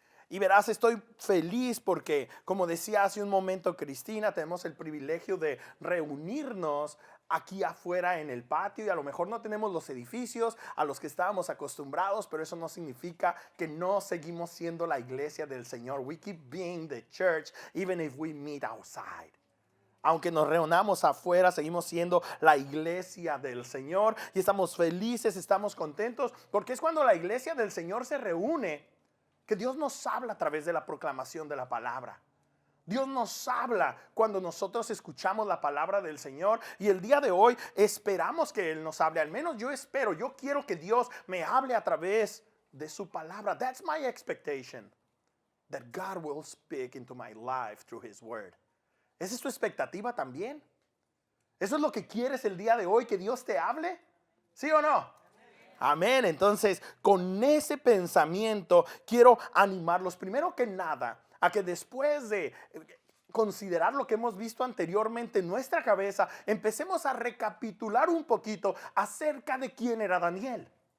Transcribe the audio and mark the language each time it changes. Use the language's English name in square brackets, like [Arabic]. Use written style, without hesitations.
[Spanish] Y verás, estoy feliz porque, como decía hace un momento Cristina, tenemos el privilegio de reunirnos aquí afuera en el patio y a lo mejor no tenemos los edificios a los que estábamos acostumbrados, pero eso no significa que no seguimos siendo la iglesia del Señor. [English] We keep being the church even if we meet outside. [Spanish] Aunque nos reunamos afuera, seguimos siendo la iglesia del Señor y estamos felices, estamos contentos, porque es cuando la iglesia del Señor se reúne que Dios nos habla a través de la proclamación de la palabra. Dios nos habla cuando nosotros escuchamos la palabra del Señor, y el día de hoy esperamos que Él nos hable. Al menos yo espero, yo quiero que Dios me hable a través de su palabra. [English] That's my expectation, that God will speak into my life through His word. [Spanish] ¿Esa es tu expectativa también? ¿Eso es lo que quieres el día de hoy, que Dios te hable? ¿Sí o no? Amén. Entonces, con ese pensamiento quiero animarlos, primero que nada, a que después de considerar lo que hemos visto anteriormente en nuestra cabeza, empecemos a recapitular un poquito acerca de quién era Daniel.